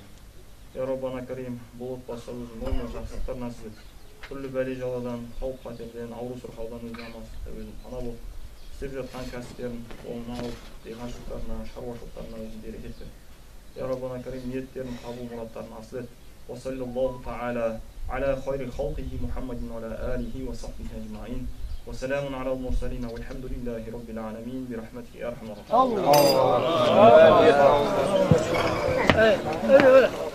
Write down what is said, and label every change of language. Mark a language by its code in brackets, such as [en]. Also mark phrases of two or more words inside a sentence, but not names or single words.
[ar] يا ربنا كريم, [kk] бұл отбасы өзінің мол жақсылықтар нәсіп ет. Түрлі бәле жаладан, қауіп қатерден, ауру сырқаудан өзіне амандықта өзін пана болып, істеп жатқан кәсіптерін қолына алып, диқаншылықтарына, шаруашылықтарына өзін берекет бер. [ar] يا ربنا كريم, [kk] ниеттерін, қабыл мұраттарын асыл ет. [ar] وصلى الله تعالى على خير خلقه محمد وعلى آله وصحبه أجمعين. وسلام على المرسلين والحمد لله رب العالمين برحمته يا أرحم الراحمين.